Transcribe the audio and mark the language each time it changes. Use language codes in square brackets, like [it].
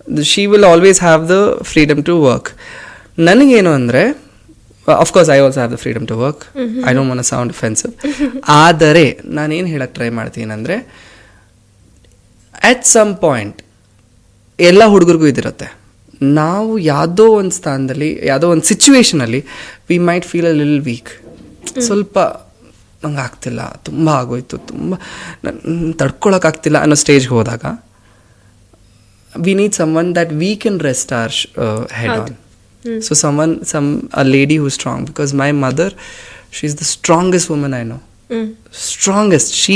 [en] She will always have the freedom to work. [kn] ನನಗೇನು ಅಂದರೆ, [en] of course I also have the freedom to work. I don't want to sound offensive. [kn] ಆದರೆ ನಾನೇನು ಹೇಳಕ್ಕೆ try ಮಾಡ್ತೀನಿ ಅಂದರೆ, [en] at some point [kn] ಎಲ್ಲ ಹುಡುಗರಿಗೂ ಇದಿರುತ್ತೆ. ನಾವು ಯಾವುದೋ ಒಂದು ಸ್ಥಾನದಲ್ಲಿ, ಯಾವುದೋ ಒಂದು ಸಿಚುವೇಶನಲ್ಲಿ [en] We might feel a little weak. [kn] ಸ್ವಲ್ಪ ನಂಗೆ ಆಗ್ತಿಲ್ಲ, ತುಂಬ ಆಗೋಯ್ತು, ತುಂಬ ತಡ್ಕೊಳಕ್ಕಾಗ್ತಿಲ್ಲ ಅನ್ನೋ ಸ್ಟೇಜ್ಗೆ ಹೋದಾಗ [en] we need someone that we can rest our head on. So a lady who's strong, because my mother, she's the strongest woman I know. Strongest.